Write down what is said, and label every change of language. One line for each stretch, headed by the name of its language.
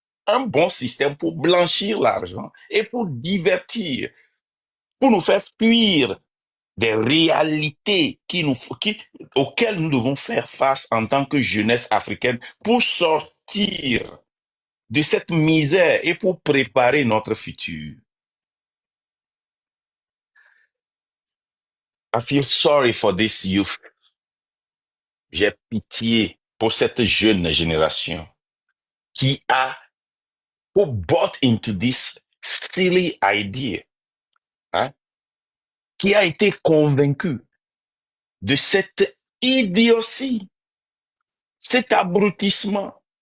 French: Un bon système pour blanchir l'argent et pour divertir, pour nous faire fuir des réalités auxquelles nous devons faire face en tant que jeunesse africaine pour sortir de cette misère et pour préparer notre futur.
English: I feel sorry for this youth.
French: J'ai pitié pour cette jeune génération
English: who bought into this silly idea,
French: hein, qui a été convaincu de cette idiotie, cet abrutissement.